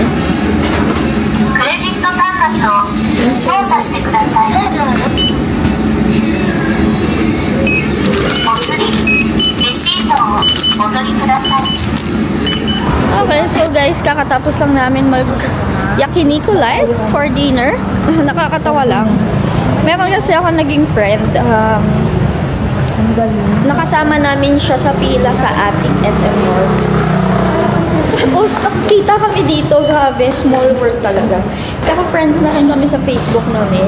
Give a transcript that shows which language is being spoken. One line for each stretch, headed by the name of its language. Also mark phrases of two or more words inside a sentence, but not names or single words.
Japanese: クレジット端末を操作してください。お釣り、レシートをお取りください。
English: Okay, so guys,
Filipino: kakatapos lang namin mag Yakiniku
English: live for dinner.
Filipino: Nakakatawa lang. Meron kasi ako naging friend. Nakasama namin siya sa pila sa ating SM Mall. Tapos, nakita kami dito. Grabe,
English: small world
Filipino: talaga. Pero friends na rin kami sa Facebook noon eh.